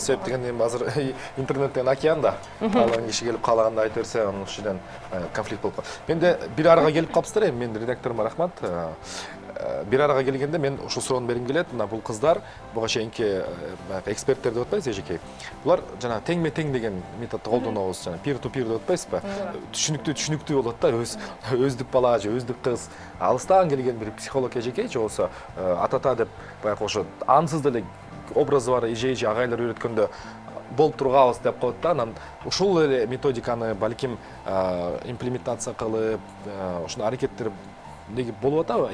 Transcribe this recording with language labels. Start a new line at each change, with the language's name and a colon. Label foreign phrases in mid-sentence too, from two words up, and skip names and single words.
Kyrgyz: Себеп дегенде эми азыр интернеттен океан да. Каалаган киши келип каалаганды айта берсе, анын ушундан конфликт болуп калат. Мен де бир арага келип калыпсыздар эми, менин редакторума рахмат. Бир арага келгенде мен ушул суроону бергим келет. Мына бул кыздар, буга чейинки эксперттер деп атпайбыз эжеке. Булар жана теңме тең деген методду колдонобуз, жана
English: peer to peer
Kyrgyz: деп атпайсызбы? Түшүнүктүү болот да, өздүк бала же өздүк кыз. Алыстан келген бир психолог эжеке же болсо атата деп баягы ошо ансыз деле образы бар эже агайлар үйрөткөндө болуп тургабыз деп коет да. Анан ушул эле методиканы балким имплементация кылып, ушуну аракеттер неге болуп атабы?